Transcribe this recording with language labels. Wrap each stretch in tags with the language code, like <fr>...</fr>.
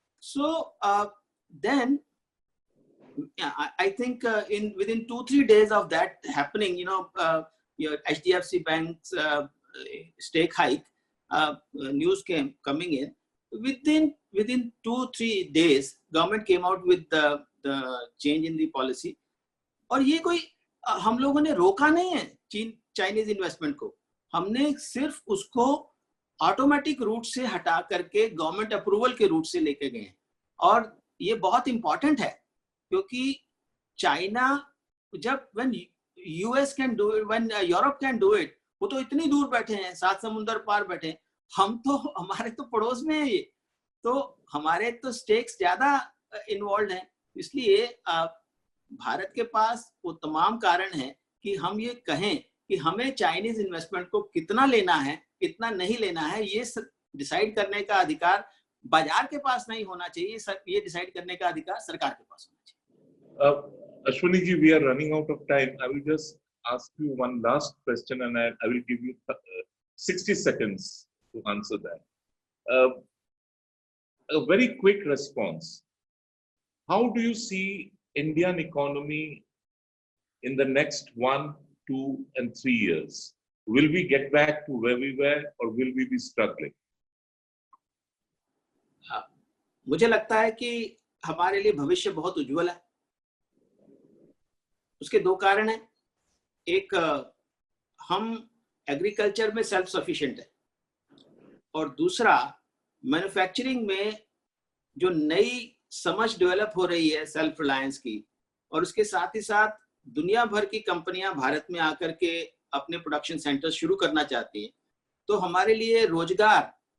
<en>So then I think within 2-3 days of that happening, your HDFC Bank's stake hike, news coming in. Within 2-3 days, government came out with the change in the policy.</en> <hi>और ये कोई हम लोगों ने रोका नहीं है Chinese investment को, हमने सिर्फ उसको ऑटोमेटिक रूट से हटा करके गवर्नमेंट अप्रूवल के रूट से लेके गए हैं. और ये बहुत इंपॉर्टेंट है, क्योंकि चाइना जब</hi> <en>when US can do it, when Europe can do it,</en> <hi>वो तो इतनी दूर बैठे हैं, 7 समुंदर पार बैठे हैं. हमारे तो पड़ोस में है ये, तो हमारे तो स्टेक्स ज्यादा इन्वॉल्व हैं. इसलिए भारत के पास वो तमाम कारण है कि हम ये कहें कि हमें चाइनीज इन्वेस्टमेंट को कितना लेना है, कितना नहीं लेना है, ये डिसाइड करने का अधिकार बाजार के पास नहीं होना चाहिए, ये डिसाइड करने का अधिकार सरकार के पास होना चाहिए.</hi> <en>Ashwini ji, we are running out of time. I will just ask you one last question, and I will give you 60 seconds to answer that. A very quick response. How do you see Indian economy in the next 1, 2, and 3 years? Will we get back to where we were, or will we be struggling?</en> <hi>मुझे लगता है कि हमारे लिए भविष्य बहुत उज्जवल है. उसके 2 कारण हैं. एक, हम एग्रीकल्चर में सेल्फ सफिशिएंट है, और दूसरा, मैन्युफैक्चरिंग में जो नई समझ डेवलप हो रही है सेल्फ रिलायंस की, और उसके साथ ही साथ दुनिया भर की कंपनियां भारत में आकर के अपने प्रोडक्शन सेंटर शुरू करना चाहती हैं. तो हमारे लिए रोजगार</hi>